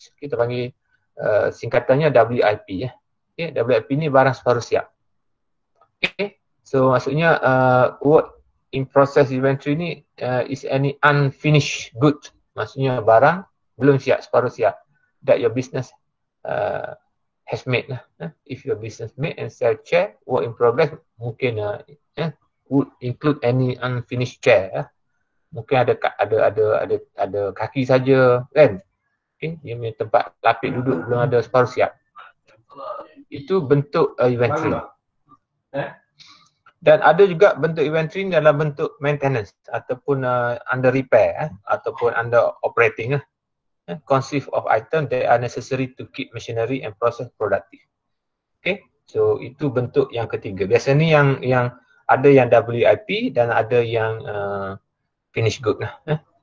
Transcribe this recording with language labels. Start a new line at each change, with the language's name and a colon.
Malay: Kita panggil singkatannya WIP ya. Okay. WIP ni barang separuh siap. Okay. So maksudnya
English: work in process inventory ni is any unfinished good.
Malay: Maksudnya barang belum siap, separuh siap,
English: that your business has made
Malay: lah.
English: If your business made and sell chair, work in progress,
Malay: mungkin
English: would include any unfinished chair.
Malay: Mungkin ada kaki saja kan. Okay. Dia punya tempat lapik duduk belum ada separuh siap. Itu bentuk inventory. Dan ada juga bentuk inventory dalam bentuk maintenance ataupun
English: under repair
Malay: ataupun
English: under operating. Consist of items that are necessary to keep machinery and process productive.
Malay: Okay, so itu bentuk yang ketiga. Biasanya yang ada yang WIP dan ada yang finished good lah.